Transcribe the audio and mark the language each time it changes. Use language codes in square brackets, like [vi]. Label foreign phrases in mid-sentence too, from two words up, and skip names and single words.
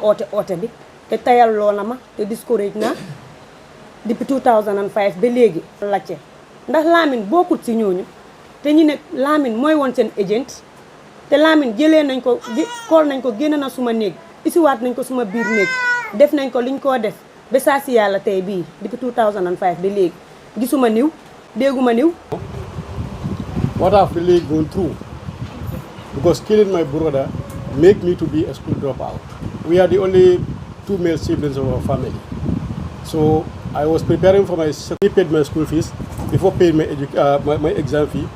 [wo] oote bi te tayal loo na ma te discourage na depuis 2005 ba léegi lacce ndax Lamin bokkut ci ñooñu te ñu ne Lamin mooy woon seen agent te Lamin jëlee nañ ko xool nañ ko génn na suma néeg isiwaat nañ ko suma biir néeg def nañ ko liñ koo def ba saa si yàlla tey bii depuis 2005 ba léegi gisuma niw dégguma niw. [en] What I've really gone through, because killing my brother make me to be a school dropout. We are the only 2 male siblings of our family. So I was preparing for my paid my school fees before paying my exam fee.